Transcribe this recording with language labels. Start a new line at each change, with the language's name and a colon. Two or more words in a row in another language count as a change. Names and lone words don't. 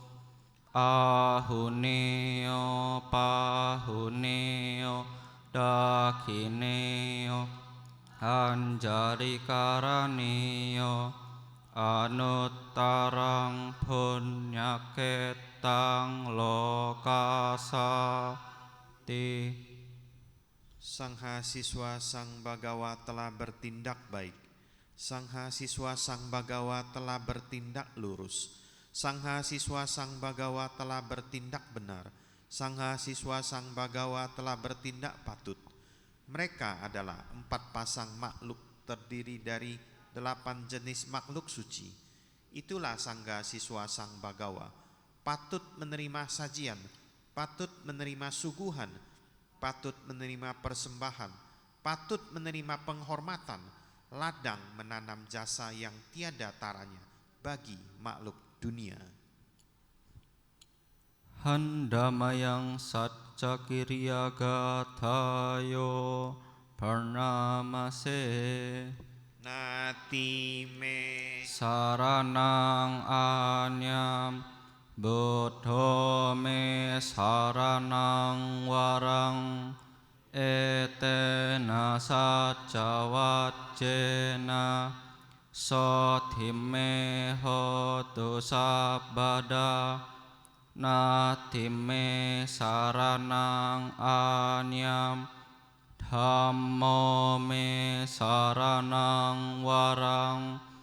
Pali: Ahuneo pahuneo dakhineo anjarikaraneo anuttarang punyaketang lokasati.
Indonesian: Sangha siswa Sang Bagawa telah bertindak baik. Sangha siswa Sang Bagawa telah bertindak lurus. Sangha siswa Sang Bagawa telah bertindak benar. Sangha siswa Sang Bagawa telah bertindak patut. Mereka adalah 4 pasang makhluk terdiri dari 8 jenis makhluk suci. Itulah Sangha siswa Sang Bagawa. Patut menerima sajian, patut menerima suguhan, patut menerima persembahan, patut menerima penghormatan, ladang menanam jasa yang tiada taranya bagi makhluk dunia.
Pali: Handamayang Satcakirya Gathayo Pranamase Nati me Saranang Anyam Buddho me Saranang Warang Etena Satcawajjena Sothime Hotu Sabbada Natime Saranang Anyam Dhammo me Saranang Warang